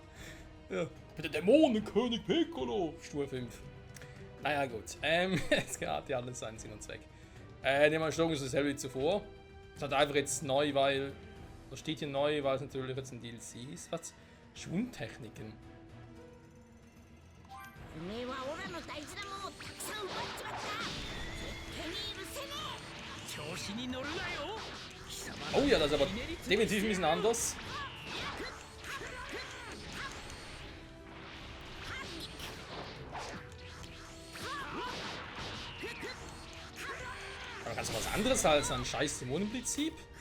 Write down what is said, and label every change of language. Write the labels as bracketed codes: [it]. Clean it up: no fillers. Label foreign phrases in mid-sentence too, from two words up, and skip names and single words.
[de] Ja, der Dämonenkönig Piccolo, Stufe 5. Naja, gut. Es hat ja alles seinen Sinn und Zweck. Die Steuerung ist dasselbe wie zuvor. Es hat einfach jetzt neu, weil. Da steht hier neu, weil es natürlich jetzt ein DLC ist. Was? Schwundtechniken. [ja] おめえはオラの大事なものをたくさん奪っちまった。絶対に許せね調子に乗るなよ。 [de] Oh ja, das ist aber definitiv ein bisschen anders. Aber ganz was anderes als ein scheiß Dämonenprinzip.